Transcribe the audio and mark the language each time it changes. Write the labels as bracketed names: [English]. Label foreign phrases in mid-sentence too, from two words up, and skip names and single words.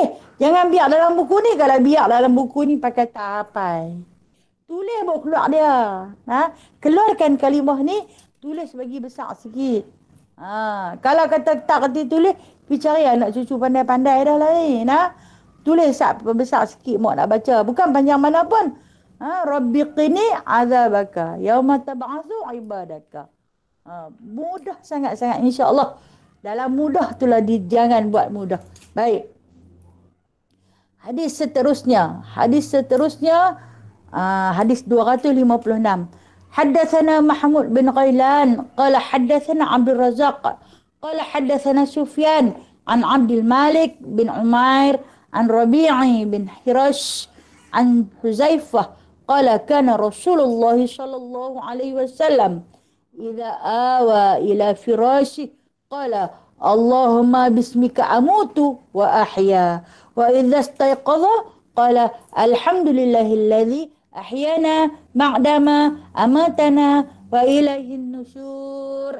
[Malay] Jangan biar dalam buku ni. Kalau biar dalam buku ni pakai tak hafal. Tulis baru keluar dia. Keluarkan kalimah ni, tulis bagi besar sikit. Kalau kata tak kerti tulis, pergi cari anak cucu pandai-pandai dah lah ni. Tulis besar sikit mak nak baca. Bukan panjang mana pun. [Arabic] رب قني عذابك يوم تبعث عبادك. [Malay] Mudah sangat-sangat [Arabic] إن شاء الله. [Malay] Dalam mudah itulah jangan buat mudah. Baik. Hadis seterusnya hadis 256. [Arabic] حدثنا محمود بن غيلان قال حدثنا عبد الرزاق قال حدثنا سفيان عن عبد الملك بن عمير عن ربعي بن حراش عن حذيفة قال كان رسول الله صلى الله عليه وسلم إذا أوى إلى فراشه قال اللهم باسمك أموت وأحيا وإذا استيقظ قال الحمد لله الذي أحيانا بعد ما أماتنا وإليه النشور.